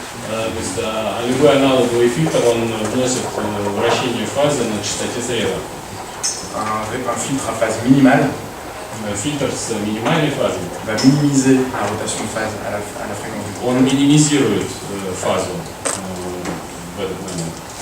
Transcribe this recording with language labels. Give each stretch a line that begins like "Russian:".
Russian: То есть любой аналоговый фильтр, он вносит вращение фазы на частоте среза.
French: Un filtre à phase minimale
Russian: Фильтр с минимальной фазой
French: va minimiser la rotation de phase à la fréquence de coupure.
Russian: он минимизирует фазу в этот момент.